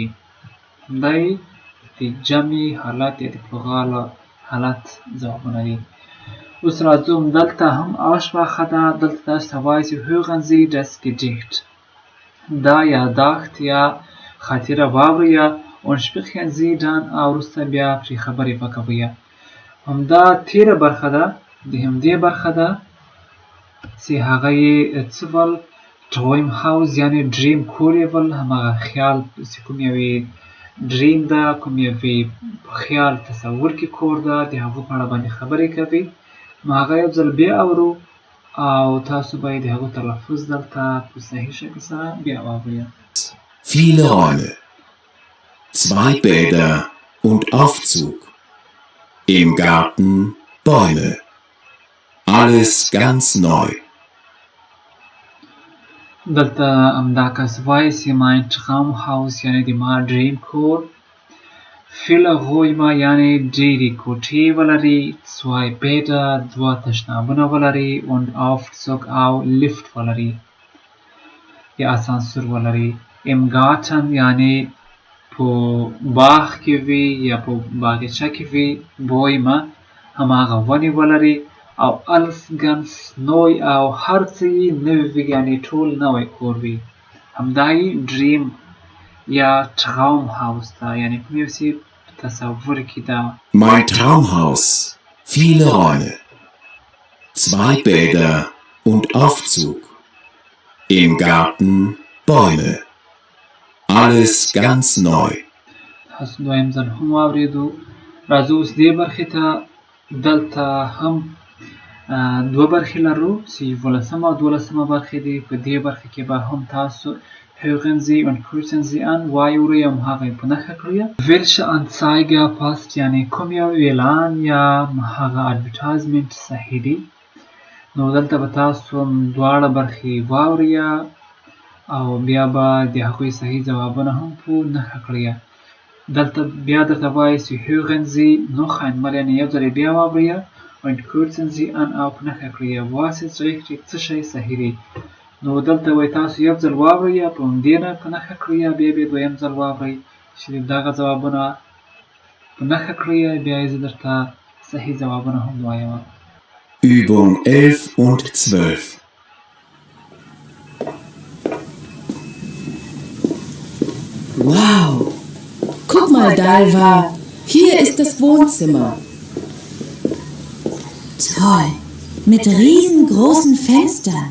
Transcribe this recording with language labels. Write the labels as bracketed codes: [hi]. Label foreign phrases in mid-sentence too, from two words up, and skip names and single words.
[ps] همدا یې د جمع حالت یا د پلورال حالت ځوابونه دي. اوس راځو دلته هم Aussprache ده. دلته تاسو ته وایي چې [de] hören Sie das Gedicht. [ps] دا یاداښت یا خاطره واورئ [de] und sprechen Sie dann [ps] او وروسته بیا پرې خبرې وکوئ. همدا تېره برخه ده د همدې برخه ده چې هغه یې څه ول Traumhaus یعنې ډریم کور یې ول. هماغه خیال چې کوم یوې ډریم ده کوم یوې په خیال تصور کې کور ده د هغو په اړه باندې خبرې کوي. نو هغه یو ځل بیا اورو او تاسو باید د هغو تلفظ دلته په صحیح شکل سره بیا واورئ. [de] Viele Räume. 2 Bäder und Aufzug. Im Garten Bäume. Alles ganz neu. [ps] دلته همدا کس وایي چې [de] mein Traumhaus [ps] یعنې د ما ډریم کور. [de] viele Räume [ps] یعنې ډېرې کوټې ولري. 2 Bäder 2 تشنابونه ولري. [de] und Aufzug [ps] او لفت ولري یا اسانسور ولري. [de] im Garten [ps] یعنې په باغ کې وي یا په باغچه کې وي. بویمه هماغه ونې ولري او [de] alles ganz neu [ps] او هر څه یې نوي وي یعنې ټول نوی کور وي. همدا یې ډریم یا Traumhaus ده یعنې کوم یو څه په تصور کې ده. [de] Mein Traumhaus. Viele Räume. 2 Bäder und Aufzug. Im Garten Bäume. Alles ganz neu. [ps] تاسو دویم ځل هم واورېدو. راځو اوس دې برخې ته. دلته هم 2 برخې لرو چې 11 او 12 برخې دي. په دې برخې کې به هم تاسو [de] hören Sie und kreuzen Sie an [ps] واورئ او هغه یې په نښه کړئ. [de] welche Anzeige passt [ps] یعنې کوم یو اعلان یا هغه advertisement صحیح دي. نو دلته به تاسو دواړه برخې واورئ او بیا به د هغوی صحیح ځوابونه هم په نښه کړئ. دلته بیا درته وایي چې [de] hören Sie noch einmal [ps] یعنې یو ځل بیا واورئ [de] und kreuzen Sie an [ps] او په نښه کړئ. [de] was ist richtig [ps] څه شی صحیح دی. نو دلته وایي تاسو یو ځل واورئ په همدې نه په نښه کړئ. بیا دویم ځل واورئ چې دغه ځوابونه په نښه کړئ. بیا یې زه درته صحیح ځوابونه هم وایم. [de] Übung 11 und 12. Wow! Guck mal, Dalva, hier ist das Wohnzimmer. Toll, mit riesengroßen Fenstern.